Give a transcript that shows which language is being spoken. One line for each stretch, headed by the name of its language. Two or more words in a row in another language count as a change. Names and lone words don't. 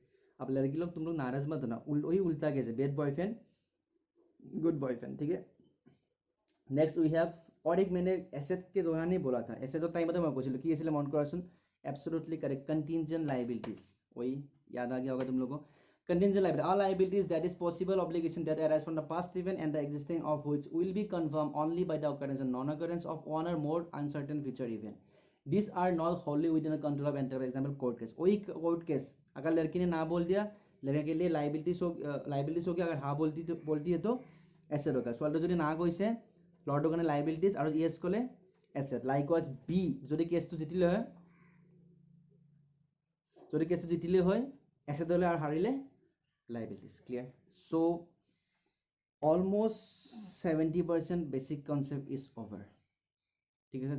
Hindi: अब लड़की लोग तुम लोग नाराज मत होना, वही उल्टा कैसे,
English: bad boyfriend good boyfriend,
Hindi: ठीक है।
English: next we have,
Hindi: और एक मैंने एसेट के दौरान ही बोला था, एसेट तो टाइम मैं
Assamese: কৈছিলো কি আছিলে মন কৰাচোন,
English: absolutely correct, contingent liabilities,
Hindi: वही याद आ गया होगा तुम लोगों को।
English: Contingent liability, all liabilities that is possible obligation that arise from the past event and the existing of which will be confirmed only by the occurrence and non-occurrence of one or more uncertain future event. These are not wholly within the control of enterprise. Example court case, वही court case,
Hindi: अगर लड़की ने ना बोल दिया, लड़के के लिए लाइबिलिटीज हो गया, अगर हाँ बोलती है तो एसेट होगा।
Assamese: ছোৱালীটো যদি না কৈছে ল'ৰাটোৰ কাৰণে লাইবিলিটিজ আৰু ইয়েছ ক'লে এছেট।
English: likewise B,
Assamese: যদি কেছটো জিতিলে হয়, এছেট হ'লে আৰু হাৰিলে লাইবিলিটিজ, ক্লিয়াৰ।
English: so almost 70% basic concept is over,
Assamese: ঠিক আছে।